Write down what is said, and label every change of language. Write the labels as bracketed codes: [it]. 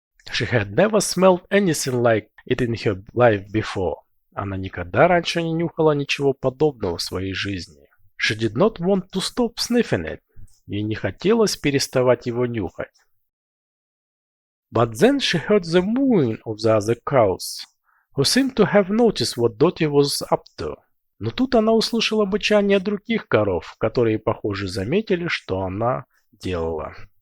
[en] She had never smelled anything like it in her life before. [ru] Она никогда раньше не нюхала ничего подобного в своей жизни. [en] She did not want to stop sniffing it. [ru] Ей не хотелось переставать его нюхать. [en] But then she heard the mooing of the other cows, who seemed to have noticed what Dottie was up to. [ru] Но тут она услышала мычание других коров, которые, похоже, заметили, что она делала.